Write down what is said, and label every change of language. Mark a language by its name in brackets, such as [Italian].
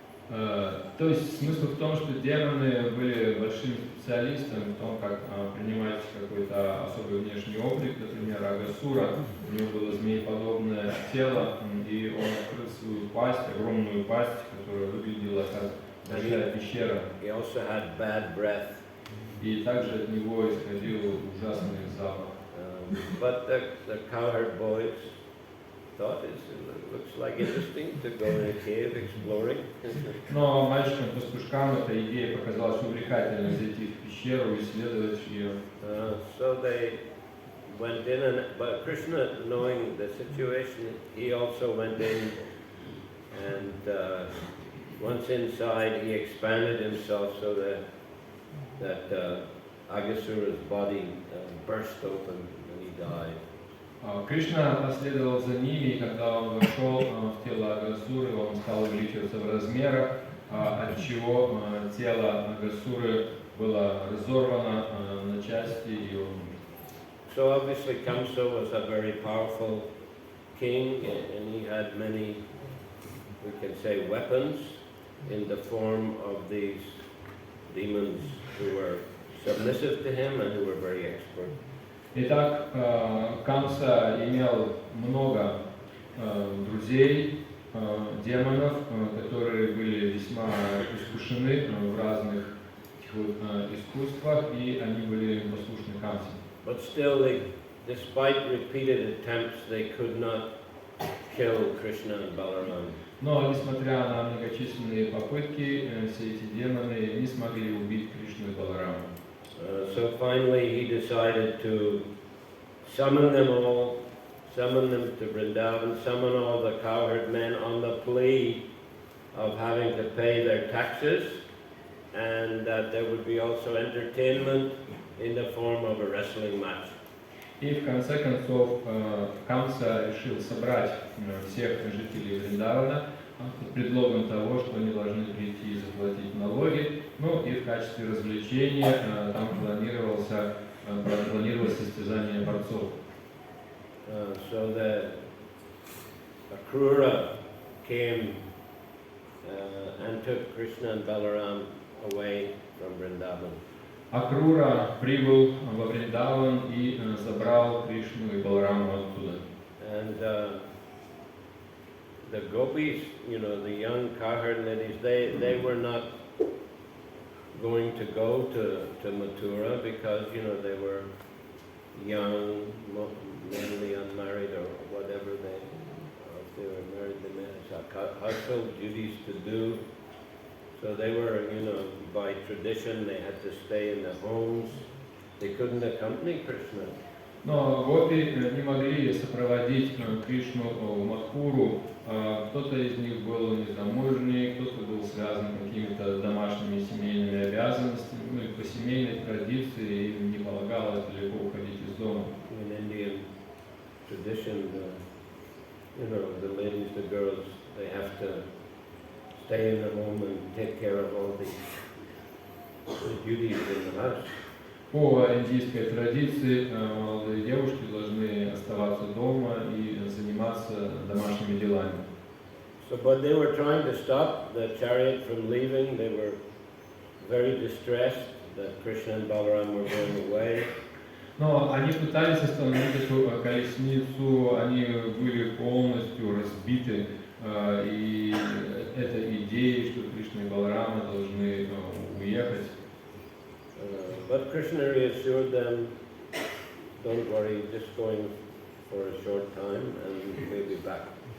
[Russian] То есть смысл в том, что демоны были большими специалистами в том, как принимать какой-то особый внешний облик, например, Агасура, у него было змееподобное тело, и он открыл свою пасть, огромную пасть, которая выглядела как большая пещера. [English] He also had bad breath. [Russian] И также от него исходил ужасный запах. [English] But the cowherd boys thought it looks like interesting to go in a cave exploring. [Russian] Но мальчикам-пастушкам эта идея показалась увлекательной, зайти в пещеру и исследовать ее. [English] So they went in, but Krishna, knowing the situation, he also went in, and once inside, he expanded himself so that Agasura's body burst open and he died. [Russian] Кришна последовал за ними, и когда он вошел в тело Агасуры, он стал увеличиваться в размерах, отчего тело Агасуры было разорвано на части, и он... [English] So obviously Kamsa was a very powerful king, and he had many, we can say, weapons in the form of these demons who were submissive to him and who were very expert. [Russian] Итак, Камса имел много друзей, демонов, которые были весьма искушены в разных искусствах, и они были послушны Камсе. [English] But still, despite repeated attempts, they could not kill Krishna and Balaram. [Russian] Но, несмотря на многочисленные попытки, все эти демоны не смогли убить Кришну и Баларама. [English] So finally he decided to summon them to Vrindavan, summon all the cowherd men on the plea of having to pay their taxes, and that there would be also entertainment in the form of a wrestling match. [Russian] И в конце концов Камса решил собрать всех жителей Вриндавана под предлогом того, что они должны прийти и заплатить налоги. Ну и в качестве развлечения там планировалось состязание борцов. [English] So the Akrura came and took Krishna and Balaram away from Vrindavan. [Russian] Акрура прибыл во Вриндаван и забрал Кришну и Балараму оттуда. [English] And the gopis, the young cowherd ladies, they were not going to go to Mathura because, they were young, mainly unmarried or whatever if they were married, they had household duties to do. So they were, by tradition, they had to stay in the homes. They couldn't accompany Krishna. [Russian] Но гопи не могли сопроводить Кришну в Мадхуру. Кто-то из них был незамужний, кто-то был связан какими-то домашними семейными обязанностями. Ну и по семейной традиции им не полагалось далеко уходить из дома. [English] In Indian tradition, the ladies, the girls, they have to stay in the home and take care of all the duties in the house. [Russian] По индийской традиции молодые девушки должны оставаться дома и заниматься домашними делами. [English] So, but they were trying to stop the chariot from leaving. They were very distressed that Krishna and Balaram were going away. [Russian] Но они пытались остановить эту колесницу, они были полностью разбиты, и эта идея, что Кришна и Баларама должны уехать. [English] But Krishna reassured them, don't worry, just going for a short time and we'll be back.